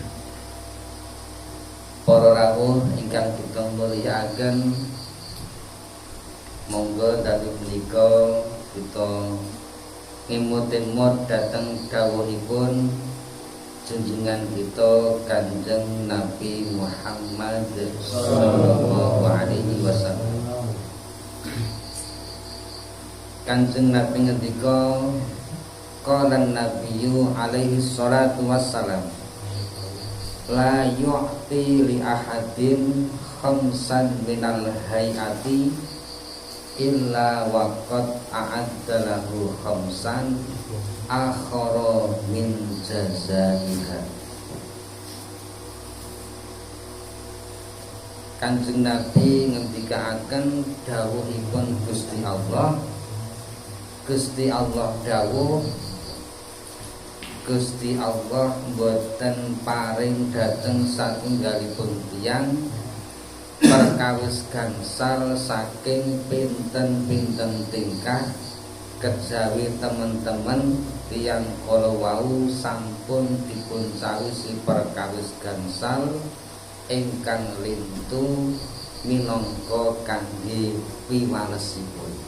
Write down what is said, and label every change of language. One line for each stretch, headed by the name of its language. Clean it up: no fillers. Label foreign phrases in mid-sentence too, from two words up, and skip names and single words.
Javanese: Para rawuh ingkang kita mulyakaken, monggo dalem menika kita ngimut-imut dhateng dawuhipun junjungan kita Kanjeng Nabi Muhammad
Arabic: صلى الله عليه وسلم.
Javanese: Kanjeng Nabi ngendika,
Arabic: قال النبي عليه الصلاة والسلام لا يعطي لأحد خمسا من الحياة إلا وقد أعد له خمسا أخرى من جزائها.
Javanese: Kanjeng Nabi ngendikaaken dawuhipun Gusti Allah. Gusti Allah dawuh, Gusti Allah boten paring dhateng satunggalipun tiyang perkawis gangsal saking pinten-pinten tingkah kejawi temen-temen tiyang kala wau sampun dipun sawisi perkawis gangsal ingkang lintu minangka kangge piwalesipun.